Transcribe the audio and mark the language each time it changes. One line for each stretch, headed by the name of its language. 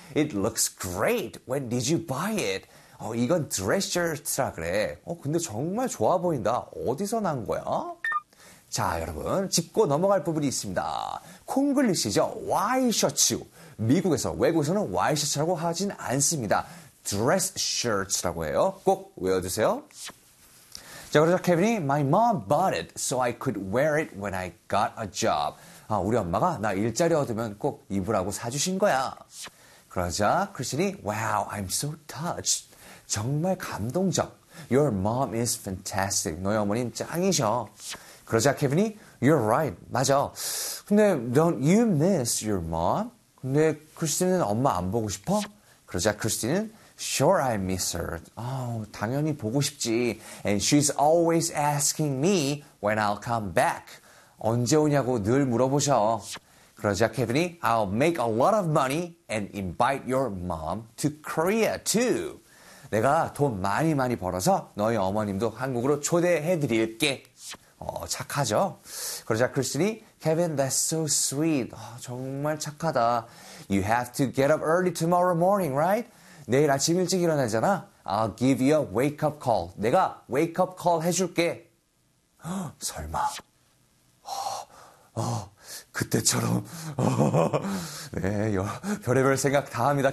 English: It looks great. When did you buy it?
Korean: 이건 dress shirt라 그래. 근데 정말 좋아 보인다. 어디서 난 거야? 자, 여러분. 짚고 넘어갈 부분이 있습니다. 콩글리시죠? 와이셔츠. 미국에서, 외국에서는 와이셔츠라고 하진 않습니다. dress shirt라고 해요. 꼭 외워주세요. 자, 그러자 케빈이
English: My mom bought it so I could wear it when I got a job.
Korean: 우리 엄마가 나 일자리 얻으면 꼭 입으라고 사주신 거야. 그러자 크리스틴이
English: Wow, I'm so touched.
Korean: 정말 감동적.
English: Your mom is fantastic.
Korean: 너희 어머님 짱이셔. 그러자 케빈이
English: You're right.
Korean: 맞아.
English: 근데 don't you miss your mom?
Korean: 근데 크리스틴은 엄마 안 보고 싶어? 그러자 크리스틴은
English: Sure, I miss her.
Korean: 당연히 보고 싶지.
English: And she's always asking me when I'll come back.
Korean: 언제 오냐고 늘 물어보셔. 그러자 케빈이
English: I'll make a lot of money and invite your mom to Korea too.
Korean: 내가 돈 많이 많이 벌어서 너희 어머님도 한국으로 초대해 드릴게. 착하죠? 그러자 크리스틴이
English: Kevin, that's so sweet.
Korean: 정말 착하다.
English: You have to get up early tomorrow morning, right?
Korean: 내일 아침 일찍 일어나잖아.
English: I'll give you a wake-up call.
Korean: 내가 wake-up call 해줄게. 설마. 그때처럼 네, 별의별 생각 다 합니다.